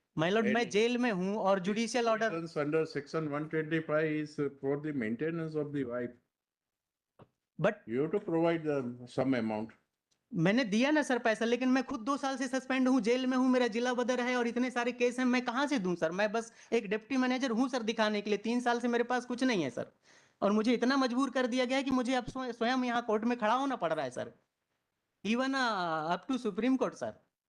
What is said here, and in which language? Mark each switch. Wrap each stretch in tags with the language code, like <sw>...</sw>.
<en>my lord</en> <hi>मैं jail में हूं, और judicial order</hi> <en>Under section 125 is for the maintenance of the wife. But You have to provide some amount.</en> <hi>मैंने दिया ना सर पैसा, लेकिन मैं खुद 2 साल से सस्पेंड हूँ, जेल में हूँ, मेरा जिला बदर है और इतने सारे केस हैं, मैं कहाँ से दूं सर? मैं बस एक डिप्टी मैनेजर हूँ सर दिखाने के लिए, 3 साल से मेरे पास कुछ नहीं है सर, और मुझे इतना मजबूर कर दिया गया है कि मुझे अब स्वयं यहाँ कोर्ट में खड़ा होना पड़ रहा है sir,</hi> <en>even up to supreme court</en> <hi>sir.</hi>